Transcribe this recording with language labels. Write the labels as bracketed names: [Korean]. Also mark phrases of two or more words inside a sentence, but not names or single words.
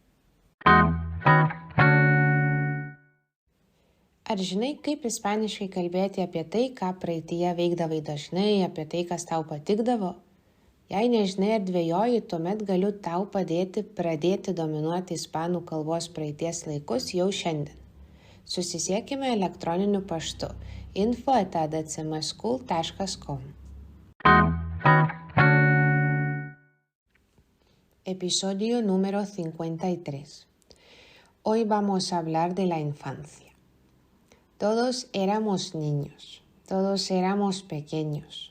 [Lithuanian] Ar žinai, kaip ispaniškai kalbėti apie tai, ką praeityje veikdavai dažnai, apie tai, kas tau patikdavo? Jei nežinai ar dvejoji, tuomet galiu tau padėti pradėti dominuoti ispanų kalbos praeities laikus jau šiandien. Susisiekime elektroniniu paštu info@adcmschool.com. [Spanish] Episodio número 53. Hoy vamos a hablar de la infancia. Todos éramos niños, todos éramos pequeños.